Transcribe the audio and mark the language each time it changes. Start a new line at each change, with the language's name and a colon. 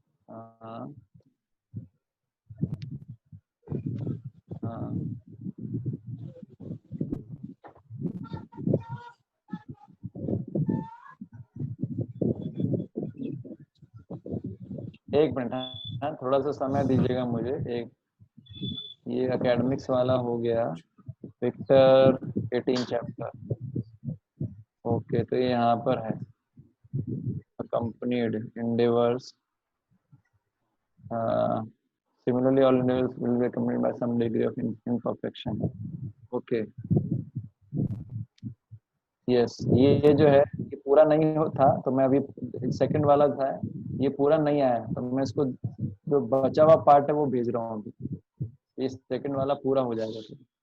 Hindi: हाँ हाँ, एक मिनट, हाँ थोड़ा सा समय दीजिएगा मुझे। एक ये एकेडमिक्स वाला हो गया, विक्टर 18 चैप्टर। ओके, तो ये यहाँ पर है
English: accompanied endeavors. Similarly, all endeavors will be accompanied by some degree of imperfection. Okay.
Hindi: Yes, ये जो है ये पूरा नहीं था, तो मैं अभी सेकंड वाला था, ये पूरा नहीं आया, तो मैं इसको जो बचा हुआ पार्ट है वो भेज रहा हूँ अभी। ये सेकंड वाला पूरा हो जाएगा फिर।